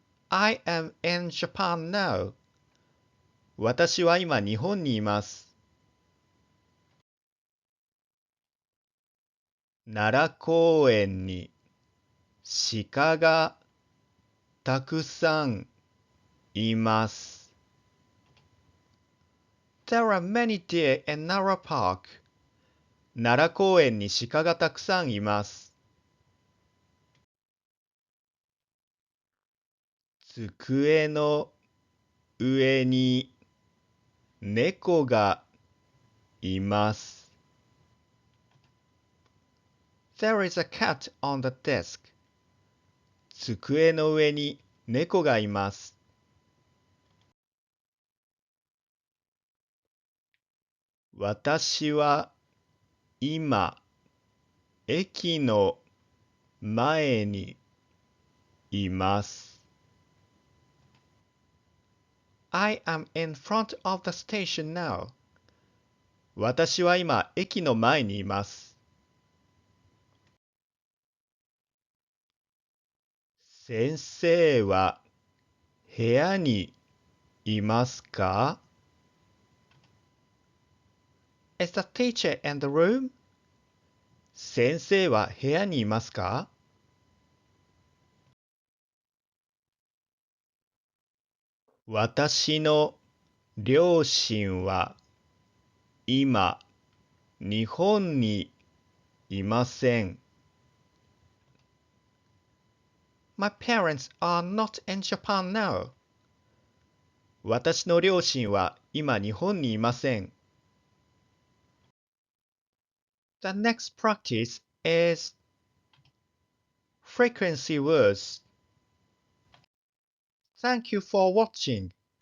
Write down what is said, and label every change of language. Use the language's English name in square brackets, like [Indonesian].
[English] I am in Japan now. [Japanese] 私は今日本にいます。奈良公園に鹿がたくさんいます。 [English] There are many deer in Nara Park. [Japanese] 奈良公園に鹿がたくさんいます。机の上に猫がいます。 [English] There is a cat on the desk. [Japanese] 机の上に猫がいます。私は今、駅の前にいます。 [English] I am in front of the station now. [Japanese] 私は今、駅の前にいます。先生は部屋にいますか？ [English] Is the teacher in the room? [Japanese] 先生は部屋にいますか？私の両親は今、日本にいません。 [English] My parents are not in Japan now. [Japanese] 私の両親は今日本にいません。 [English] The next practice is frequency words. Thank you for watching.